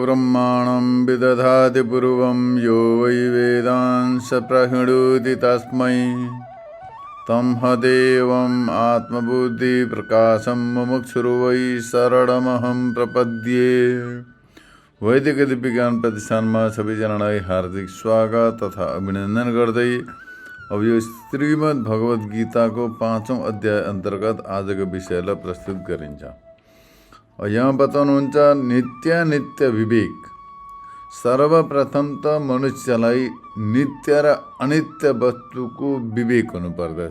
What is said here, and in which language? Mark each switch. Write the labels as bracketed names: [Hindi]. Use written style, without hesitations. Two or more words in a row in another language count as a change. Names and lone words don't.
[Sanskrit] ब्रह्माणं विदधाति पूर्वं यो वै वेदांस प्रहिणोति तस्मै तं हदेवम् आत्मबुद्धिप्रकाशं मुमुक्षुर्वै शरणमहं प्रपद्ये। [Nepali] वैदिक विज्ञान प्रतिष्ठानमा सबैजनालाई हार्दिक स्वागत तथा अभिनन्दन गर्दै अब यो श्रीमद् भगवत गीताको 5औं अध्याय अन्तर्गत आजको विषयलाई प्रस्तुत गरिन्छ। यहाँ बताउनुहुन्छ नित्य विवेक। सर्वप्रथम त मनुष्यलाई नित्य र अनित्य वस्तुको विवेक हुनुपर्दछ।